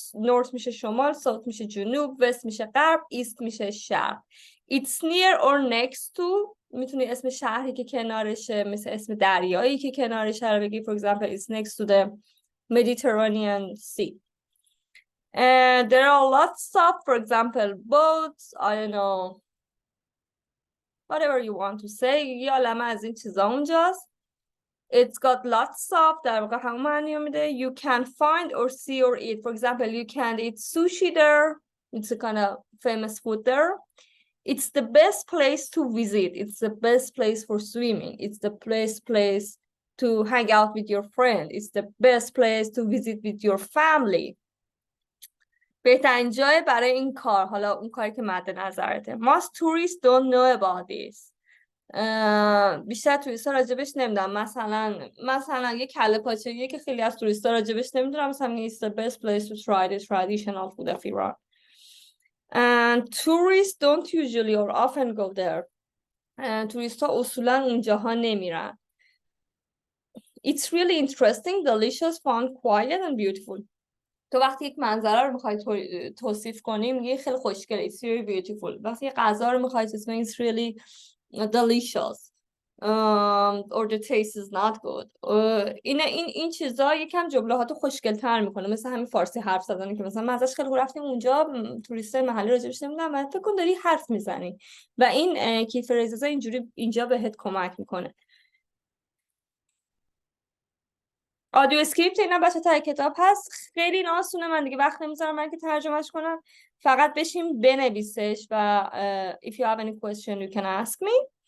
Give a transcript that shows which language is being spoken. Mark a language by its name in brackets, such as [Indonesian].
[Persian] north میشه شمال، south میشه جنوب، west میشه غرب، east میشه شرق. [English] It's near or next to، [Persian] میتونی اسم شهری که کنارشه مثل اسم دریایی که کنارشه رو بگی. [English] For example, it's next to the Mediterranean Sea. And there are lots of, for example, boats, I don't know, whatever you want to say. [Persian] یه عالمه از این چیزا اونجاست. [English] It's got lots of، [Persian] در واقع همون معنی میده. [English] You can find or see or eat. For example, you can eat sushi there. It's a kind of famous food there. It's the best place to visit. It's the best place for swimming. It's the best place to hang out with your friend. It's the best place to visit with your family. [Persian] بهترین جای برای این کار، حالا اون کاری که مد نظرته. [English] Most tourists don't know about this. [Persian] بیشتر توریست ها راجبش نمیدونم. مثلا یه کله پاچگیه که خیلی از توریست ها راجبش نمیدونم. مثلا [English] it's the best place to try the traditional food of Iran. And tourists don't usually or often go there. [Persian] توریست ها اصولا اونجاها نمیرن. [English] It's really interesting, delicious, fun, quiet and beautiful. [Persian] تو وقتی یک منظره رو میخوای توصیف کنی میگی خیلی خوشگله. [English] It's really beautiful. [Persian] وقتی یک غذا رو میخوای توصیف کنی [English] it's really delicious. Or the taste is not good. [Persian] این چیزا یکم جمله‌هاتو خوشگل‌تر میکنه. مثل همین فارسی حرف زدن که مثلا ما ازش خیلی رفتیم اونجا توریستای محلی راجعش نمیدونم، فکر کن داری حرف میزنی و این کی فریززا اینجا بهت کمک میکنه. آدیو اسکریپت اینا بچه تا کتاب هست. خیلی آسونه، من دیگه وقت نمیذارم من که ترجمهش کنم. فقط بشین بنویسش و [English] if you have any question you can ask me.